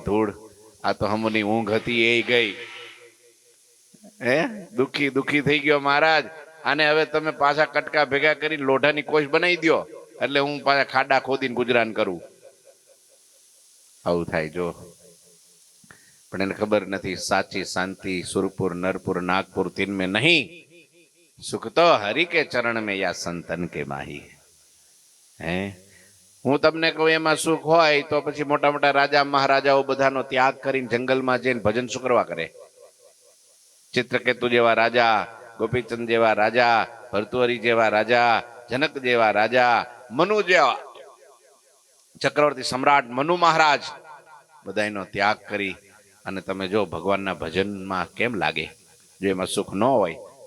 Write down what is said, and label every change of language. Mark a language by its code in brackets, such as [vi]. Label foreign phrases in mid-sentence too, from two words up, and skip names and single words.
[gu] ધૂળ, આ તો હમની ઊંઘ હતી એ ગઈ. દુખી દુખી થઈ ગયો મહારાજ. અને હવે તમે પાછા કટકા ભેગા કરી લોઢાની કોષ બનાવી દો, એટલે હું પાછા ખાડા ખોદીને ગુજરાન કરું. આવું થાય જો. પણ એને ખબર નથી, સાચી શાંતિ [hi] સુરપુર, નરપુર, નાગપુર, તીન में नहीं, सुख तो हरि के चरण में या संतन के माही. [gu] હું તમને કહું એમાં સુખ હોય તો પછી મોટા મોટા રાજા મહારાજાઓ બધાનો ત્યાગ કરીને જંગલમાં જઈને ભજન શું કરવા કરે? ચિત્રકેતુ જેવા રાજા, ગોપીચંદ જેવા રાજા, ભર્તુહરી જેવા રાજા, જનક જેવા રાજા, મનુ જેવા ચક્રવર્તી સમ્રાટ મનુ મહારાજ, બધાનો ત્યાગ કરી અને તમે જો ભગવાનના ભજનમાં કેમ લાગે, જો એમાં સુખ ન હોય.